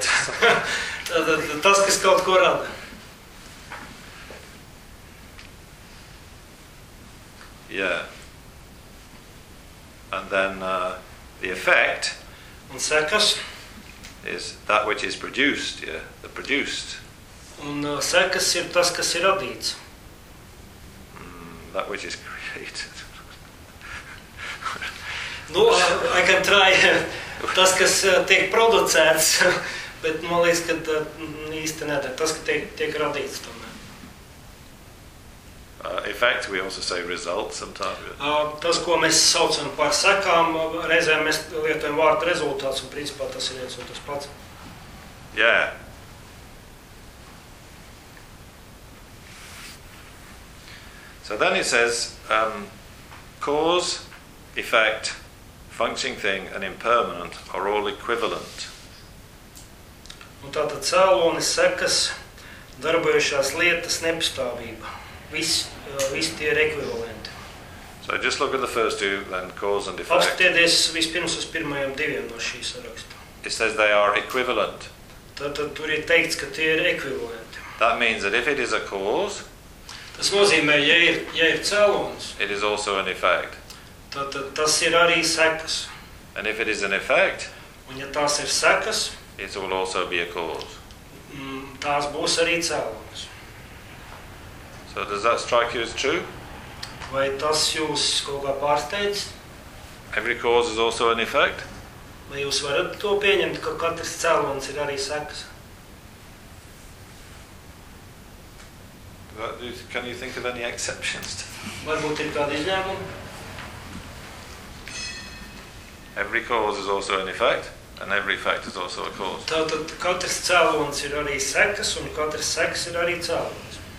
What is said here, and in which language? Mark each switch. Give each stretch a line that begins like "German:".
Latvian: Tātad tas, kas kaut ko rada.
English: Yeah. And then the effect
Latvian: un sekas
English: is that which is produced, yeah, the produced.
Latvian: Un sekas ir tas, kas ir radīts.
English: That which is created.
Latvian: Nu,
English: I can try.
Latvian: Tas, kas tiek producēts, bet man liekas, ka īsti nedara. Tas, ka tiek radīts tomēr.
English: Effect, we also say result sometimes.
Latvian: Tas, ko mēs saucam par sekām, reizēm mēs lietojam vārdu rezultāts, un principā tas ir viens un tas pats.
English: Yeah. So then it says, cause, effect, functioning thing, and impermanent are all equivalent.
Latvian: Un tātad cēloni, sekas, darbojušās lietas, nepastāvība. Visi tie ir ekvivalenti.
English: So just look at the first two, then cause and effect.
Latvian: Paskatieties vispirms uz pirmajiem diviem no šī saraksta.
English: It says they are equivalent.
Latvian: Tātad tur ir teikts, ka tie ir ekvivalenti.
English: That means that if it is a cause,
Latvian: tas nozīmē, ja ir cēlons.
English: It is also an effect.
Latvian: Tātad tas ir arī sekas.
English: And if it is an effect,
Latvian: un ja tās ir sekas,
English: it will also be a cause.
Latvian: Tās būs arī cēlons.
English: So does that strike you as true?
Latvian: Vai tas jūs kaut kā pārsteidz?
English: Every cause is also an effect?
Latvian: Vai jūs varat to pieņemt, ka katrs cēlons ir arī sekas?
English: Can you think of any exceptions?
Latvian: Varbūt ir kādi izņēmumi?
English: Every cause is also an effect, and every effect is also a cause.
Latvian: Tātad katrs cēlons ir arī sekas, un katrs sekas ir arī cēlons.